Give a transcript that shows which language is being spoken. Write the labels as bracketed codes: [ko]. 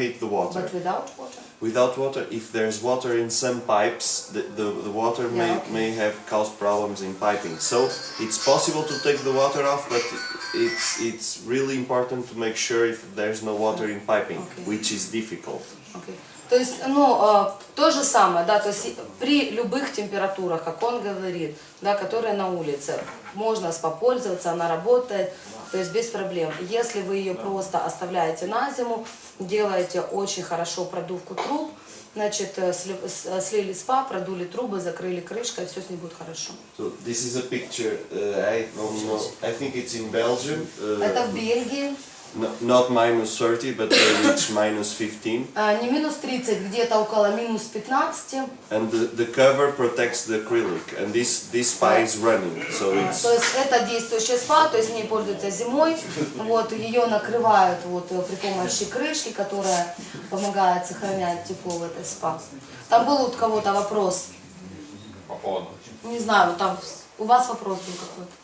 [en] heat the water. But without water? Without water, if there's water in some pipes, the water Yeah, okay. may have caused problems in piping. So it's possible to take the water off, but it's really important to make sure if there's no water in piping, Okay. which is difficult. Okay. [ru] То есть, то же самое, да, то есть при любых температурах, как он говорит, да, которые на улице, можно попользоваться, она работает, то есть без проблем. Если вы ее просто оставляете на зиму, делаете очень хорошо продувку труб, значит, слили спа, продули трубы, закрыли крышкой, все с ней будет хорошо. [en] So this is a picture. I don't know. I think it's in Belgium. [ru] Это в Бельгии, [en] Not minus 30, but they reach minus 15. [ru] не минус 30, где-то около минус 15. [en] And the cover protects the acrylic, and this spa is running, so it's. [ru] То есть это действующая спа, то есть в ней пользуются зимой, вот, ее накрывают вот при помощи крышки, которая помогает сохранять тепло в этой спа. Там был у кого-то вопрос, По поводу. не знаю, там у вас вопрос был какой-то.